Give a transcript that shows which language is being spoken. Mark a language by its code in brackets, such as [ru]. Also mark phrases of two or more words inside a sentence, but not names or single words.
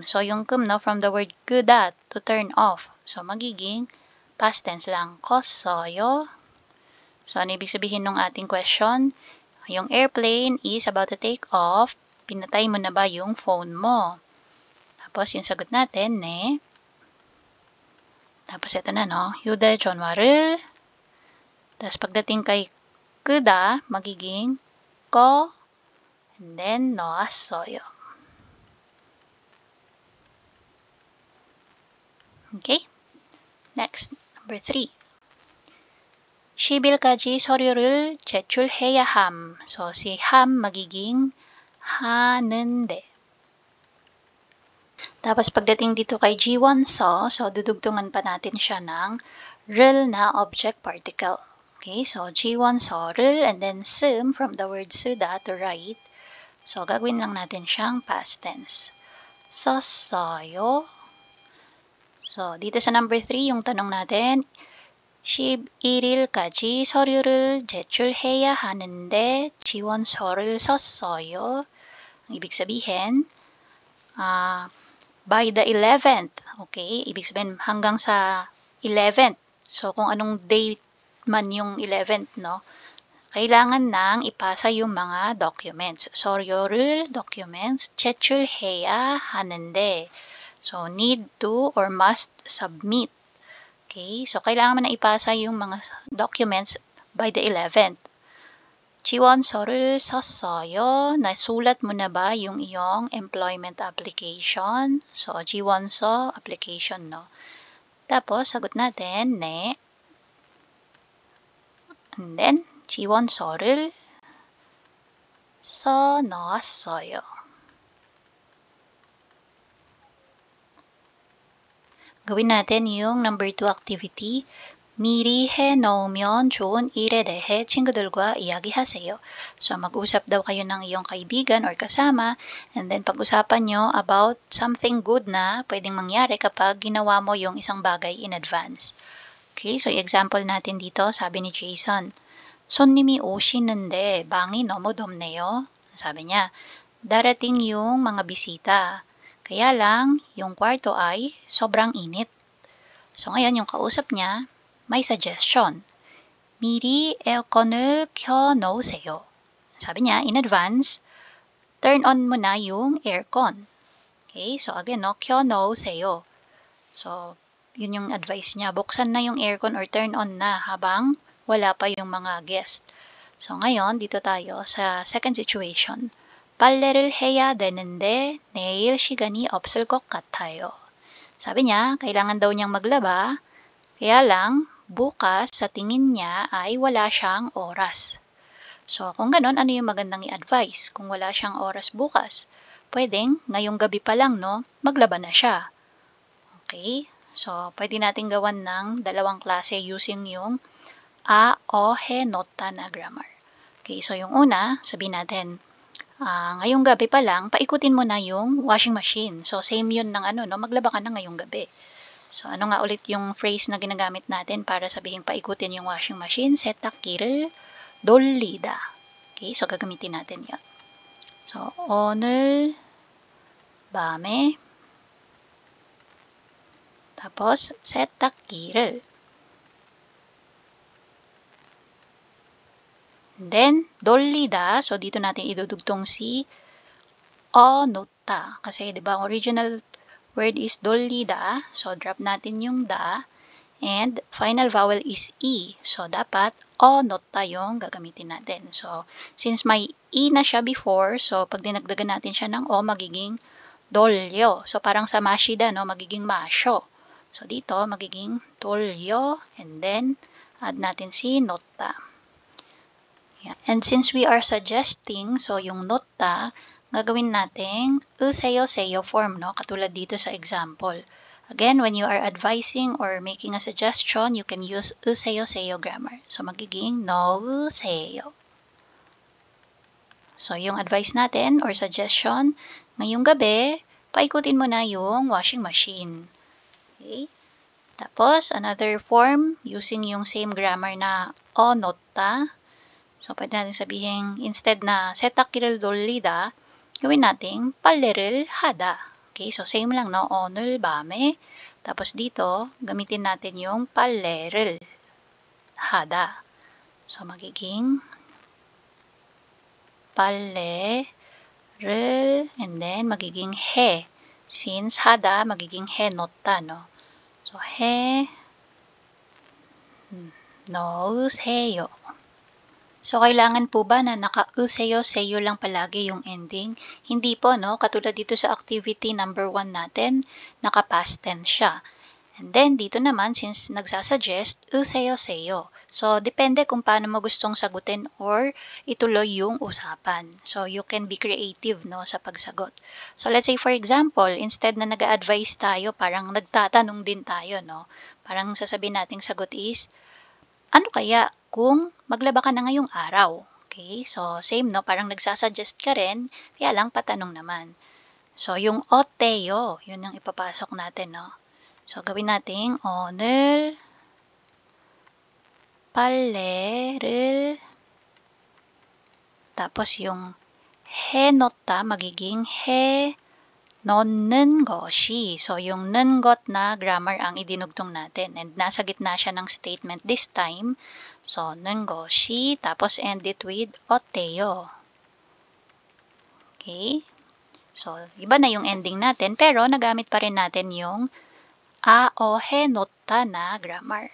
[tl] So, yung 끔, [en] no, from the word 끄다, to turn off. [tl] So, magiging [en] past tense [tl] lang. [ko] 껐어요. [tl] So, ano ibig sabihin ng ating question? [en] Yung airplane is about to take off. [tl] Pinatay mo na ba yung phone mo? Tapos, yung sagot natin, ne. Tapos, ito na, no? 휴대전화를. Tapos, pagdating kay 끄다, magiging ko. [en] And then, 놓았어요. Okay? Next, number 3. [ko] 10일까지 서류를 제출해야 함. [tl] So, si ham magiging 하는데. Tapos, pagdating dito kay G1 so dudugtungan pa natin siya ng 를 na [en] object particle. Okay, so G1 so를, and then sum from the word 쓰다 to write. [tl] So, gagawin lang natin siyang [en] past tense. [tl] 썼어요. So, dito sa number 3, yung tanong natin, [ko] 11일까지 서류를 제출해야 하는데 지원서를 썼어요. [tl] Ang ibig sabihin, [en] by the 11th. Okay? [tl] Ibig sabihin, hanggang sa 11th. So, kung anong date man yung 11th, no? Kailangan nang ipasa yung mga documents. [ko] 서류를 documents 제출해야 하는데. [en] So, need to or must submit. [tl] Okay? So, kailangan mo na ipasa yung mga documents [en] by the 11th. [ko] 지원서를 썼어요. [tl] Nasulat mo na ba yung iyong employment application? So, 지원서 application, no? Tapos, sagot natin, [ko] 네. [en] And then, [ko] 지원서를 써놓았어요. [tl] gawin natin yung number 2 activity. [ko] 미리 해놓으면 좋은 일에 대해 친구들과 이야기하세요. [tl] So, mag-usap daw kayo ng iyong kaibigan or kasama, and then pag-usapan nyo about [en] something good [tl] na pwedeng mangyari kapag ginawa mo yung isang bagay [en] in advance. [tl] Okay, so example natin dito, sabi ni Jason, [ko] 손님이 오시는데 방이 너무 덥네요. [tl] Sabi niya, darating yung mga bisita. Kaya lang, yung kwarto ay sobrang init. So ngayon, yung kausap niya, may suggestion. [ko] 미리 에어컨을 켜놓으세요. [tl] Sabi niya, [en] in advance, turn on [tl] mo na yung aircon. Okay, so again, no, 켜놓으세요. So, yun yung advice niya. Buksan na yung aircon or [en] turn on [tl] na habang wala pa yung mga guest. So, ngayon, dito tayo sa second situation. [ko] 빨래를 해야 되는데 내일 시간이 없을 것 같아요. [tl] Sabi niya, kailangan daw niyang maglaba, kaya lang, bukas sa tingin niya ay wala siyang oras. So, kung ganun, ano yung magandang i-advise? Kung wala siyang oras bukas, pwedeng ngayong gabi pa lang, no, maglaba na siya. Okay? So, pwede natin gawan ng dalawang klase using yung a, o, he, nota na grammar. Okay, so yung una, sabihin natin, ngayong gabi pa lang, paikutin mo na yung [en] washing machine. [tl] So, same yun ng ano, no? Maglaba ka na ngayong gabi. So, ano nga ulit yung phrase na ginagamit natin para sabihin paikutin yung [en] washing machine? [ko] 세탁기를 돌리다. [tl] Okay, so gagamitin natin yun. So, [ko] 오늘 밤에 tapos, 세탁기를 then, 돌리다. [tl] So, dito natin idudugtong si 놓다. Kasi, di ba, [en] original word is 돌리다. So, drop [tl] natin yung da. [en] And, final vowel is E. [tl] So, dapat 놓다 yung gagamitin natin. So, since may E na siya before, so, pag dinagdagan natin siya ng O, magiging 돌려. So, parang sa mashida, no? Magiging masyo. So, dito, magiging 돌려. And then, add natin si 놓다. [en] Yeah. And since we are suggesting, [tl] so yung nota, gagawin natin seyo form, no? Katulad dito sa example. [en] Again, when you are advising or making a suggestion, you can use useyo-seyo grammar. [tl] So, magiging nouseyo. So, yung advice natin or suggestion, ngayong gabi, paikutin mo na yung [en] washing machine. [tl] Okay? Tapos, [en] another form, using [tl] yung [en] same grammar [tl] na onotta. So, pwede natin sabihin, instead na setakir을 돌리다, gawin natin [ko] 빨래를 하다. [tl] Okay, so same lang, no? [ko] 오늘 밤에. [tl] Tapos dito, gamitin natin yung [ko] 빨래를 하다. [tl] So, magiging 빨래를, [en] and then [tl] magiging 해. Since 하다, magiging [ko] 해 놓다, [tl] no? So, [ko] 해 놓으세요. [tl] So, kailangan po ba na naka-useyo-seyo lang palagi yung ending? Hindi po, no? Katulad dito sa activity number 1 natin, naka- [en] past tense [tl] siya. And then, dito naman, since nagsasuggest, useyo-seyo. So, depende kung paano mo gustong sagutin or ituloy yung usapan. [en] So, you can be creative, no, [tl] sa pagsagot. So, let's say, for example, instead na nag-a-advise tayo, parang nagtatanong din tayo, no? Parang sasabihin nating sagot is, ano kaya kung maglaba ka na ngayong araw? Okay, so same, no? Parang nagsasuggest ka rin, kaya lang patanong naman. So, yung oteyo, yun ang ipapasok natin, no? So, gawin natin, [ko] 오늘 빨래를, [tl] tapos yung 해놓다, magiging [ko] 해 넣는 것이. [tl] So, yung 는 것 na grammar ang idinugtong natin. And nasa gitna siya ng statement [en] this time. [tl] So, [ko] 는 것이, [en] tapos end it with 어때요. Okay? [tl] So, iba na yung ending natin, pero nagamit pa rin natin yung o 해놓다 na grammar.